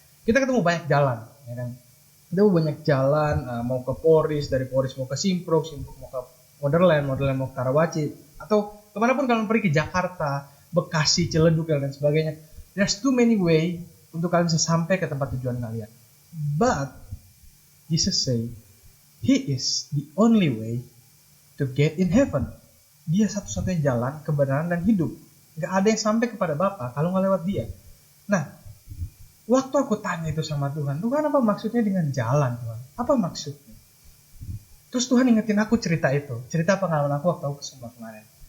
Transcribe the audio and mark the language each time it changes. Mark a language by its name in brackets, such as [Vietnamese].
[Indonesian] Kita ketemu banyak jalan, ya kan? Kita banyak jalan, mau ke Poris, dari Poris mau ke Simpruk mau ke Modern mau ke Karawaci, atau kemanapun kalian pergi, ke Jakarta, Bekasi, Ciledug, dan sebagainya. [English] There's too many way [Indonesian] untuk kalian bisa sampai ke tempat tujuan kalian. [English] But Jesus say, He is the only way to get in heaven. [Indonesian] Dia satu-satunya jalan, kebenaran, dan hidup. Gak ada yang sampai kepada Bapa kalau nggak lewat dia. Nah, waktu aku tanya itu sama Tuhan, Tuhan apa maksudnya dengan jalan Tuhan? Apa maksudnya? Terus Tuhan ingetin aku cerita itu. Cerita pengalaman aku waktu aku ke Sumbar kemarin.